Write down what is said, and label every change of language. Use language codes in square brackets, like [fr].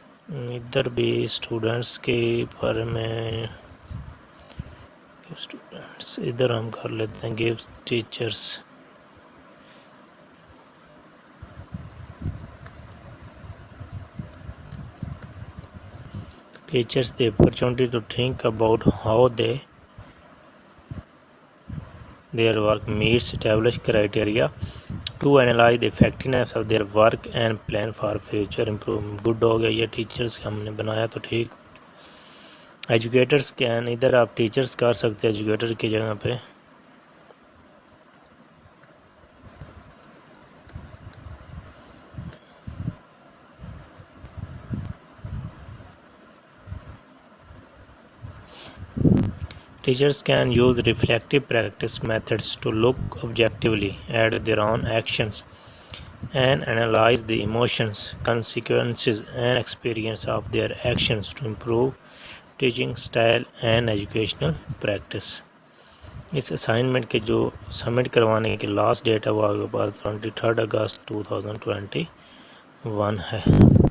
[hi] इधर भी स्टूडेंट्स के बारे में स्टूडेंट्स इधर हम कर लेते हैं give teachers [en] the opportunity to think about how their work meets established criteria, to analyze the effectiveness of their work and plan for future improvement. [hi] Good हो गया ये टीचर्स हमने बनाया तो ठीक. एजुकेटर्स कैन, इधर आप टीचर्स कर सकते हैं एजुकेटर की जगह पे. [en] Teachers can use reflective practice methods to look objectively at their own actions and analyze the emotions, consequences, and experience of their actions to improve teaching style and educational practice. [hi] इस assignment के जो submit करवाने की last date है वो आपके पास 23 अगस्त 2021 है.